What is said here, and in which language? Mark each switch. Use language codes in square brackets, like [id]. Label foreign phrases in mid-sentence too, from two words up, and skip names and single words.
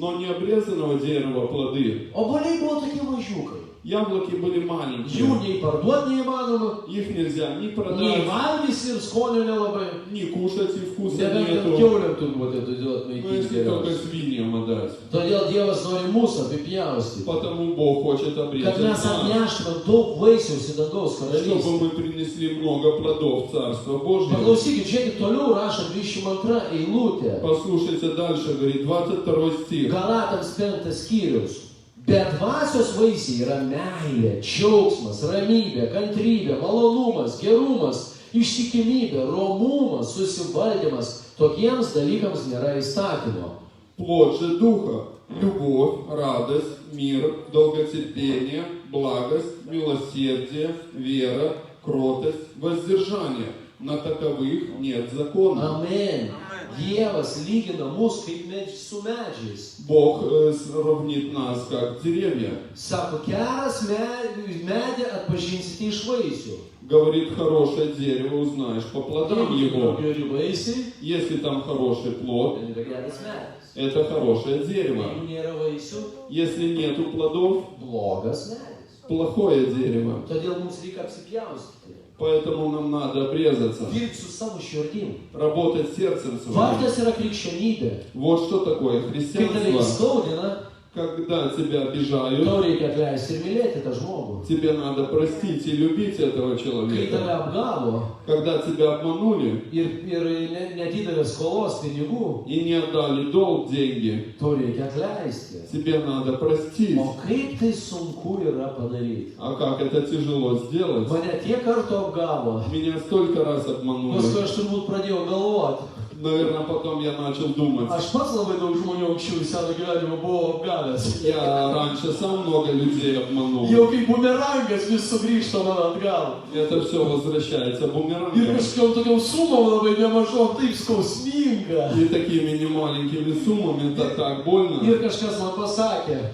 [ru] Но не обрезанного дерева плоды. [lt] Obuoliai buvo tokie mažiukai. [ru] Яблоки были [lt] Jų [ru] маленькие, [lt] nei parduoti neįmanoma, [ru] их нельзя ни [lt] nei [ru] продать, [lt] valgysi ir skonio nelabai. [ru] ни кушать, и вкуса [lt] Nebent [ru] нету. [lt] kiauliam turbūt atiduot [ru] Ну, [lt] maitinti [ru] если только [lt] geriausiai. [ru] свиньям отдать. [lt] Todėl Dievas nori mūsų apipjaustyti. [ru] Потому Бог хочет [lt] Kad [ru] обрезать [lt] mes [ru] нас, [lt] atneštume daug vaisiaus į dangaus [ru] чтобы [lt] karalystę. [ru] мы принесли много плодов в Царство Божье. [lt] Paklausykit, žiūrėkit, toliau rašo 22 eilutė. [ru] Послушайте дальше, говорит 22 стих. [lt] Galatams 5 skyrius. Bet dvasios vaisiai yra meilė, džiaugsmas, ramybė, kantrybė, malonumas, gerumas, ištikimybė, romumas, susivaldymas. Tokiems dalykams nėra įstatymo. [ru] Плод же Духа – любовь, радость, мир, долготерпение, благость, милосердие, вера, кротость, воздержание. На таковых нет закона. [lt] Amen. Dievas lygina mus kaip su medžiais. [ru] Бог сравнит нас как деревья. [lt] Sako, geras medį atpažinsite iš vaisių. [ru] Говорит, хорошее дерево узнаешь по плодам его. [lt] Geri vaisiai, [ru] Если там хороший плод, [lt] tai yra geras medis. [ru] это хорошее дерево. [lt] Jeigu nėra vaisių, [ru] Если нету плодов, [lt] blogas medis. [ru] плохое дерево. [lt] Todėl mums reikia apsipjaustyti. [ru] Поэтому нам надо обрезаться, [lt] Dirbti su savo širdim. [ru] работать сердцем своим. [lt] Vardas yra krikščionybė. [ru] Вот что такое [lt] Kai tave [ru] христианство. [lt] įskaudina, [ru] Когда тебя обижают, [lt] tau reikia atleisti ir mylėti tą žmogų. [ru] тебе надо простить и любить этого [lt] Kai tave [ru] человека. [lt] apgavo [ru] Когда тебя обманули [lt] ir nedidelė skolos pinigų, [ru] и не отдали долг, деньги, [lt] tau reikia atleisti. [ru] тебе надо простить. [lt] O kaip tai sunku yra padaryti? [ru] А как это тяжело сделать? [lt] Mane tiek kartų apgavo. [ru] Меня столько раз обманули. [lt] Paskui aš turbūt pradėjau galvoti, [ru] Наверное, потом я начал думать. [lt] Aš pats labai daug žmonių anksčiau į savo gyvenimą buvau apgavęs. [ru] Я раньше сам много людей обманул. [lt] Jau kaip bumerangas vis sugrįžta man atgal. [ru] Это все возвращается [lt] Ir [ru] бумерангом. [lt] kažkokiam tokiam sumom labai nemažom, taip skausminga. [ru] И такими немаленькими суммами это так больно. [lt] Ir kažkas man pasakė,